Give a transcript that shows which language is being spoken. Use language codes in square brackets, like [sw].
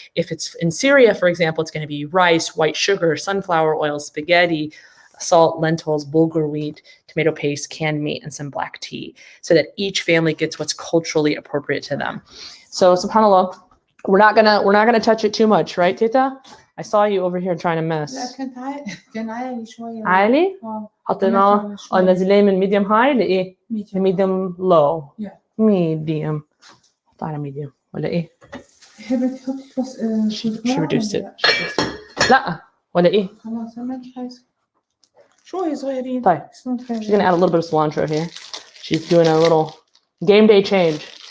[en] If it's in Syria, for example, it's going to be rice, white sugar, sunflower oil, spaghetti, salt, lentils, bulgur wheat, tomato paste, canned meat, and some black tea, so that each family gets what's culturally appropriate to them. So subhanAllah, we're not gonna touch it too much, right, Tita? I saw you over here trying to mess. [ar] كان عالي شوية. عالي؟ حطيناه نزلين من medium high لإيه؟ medium low. [en] Yeah. Medium. [ar] حط على medium ولا إيه؟ [en] She reduced it. [ar] لا ولا إيه؟ خلاص ما عايز. شوية صغيرين. طيب. [en] She's gonna add a little bit of cilantro here. She's doing a little game day change.